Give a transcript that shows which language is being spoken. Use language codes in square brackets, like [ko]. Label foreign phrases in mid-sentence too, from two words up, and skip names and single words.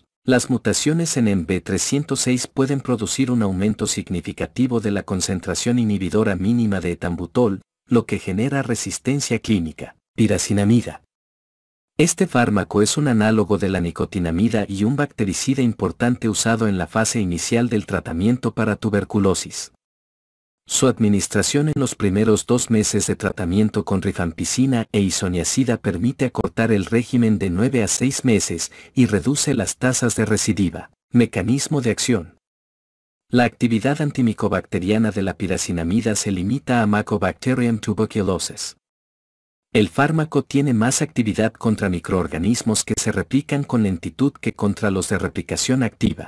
[es] Las mutaciones en MB306 pueden producir un aumento significativo de la concentración inhibidora mínima de etambutol, lo que genera resistencia clínica. Piracinamida. Este fármaco es un análogo de la nicotinamida y un bactericida importante usado en la fase inicial del tratamiento para tuberculosis. Su administración en los primeros 2 meses de tratamiento con rifampicina e isoniazida permite acortar el régimen de 9 a 6 meses y reduce las tasas de recidiva. Mecanismo de acción. La actividad antimicobacteriana de la piracinamida se limita a Mycobacterium tuberculosis. El fármaco tiene más actividad contra microorganismos que se replican con lentitud que contra los de replicación activa.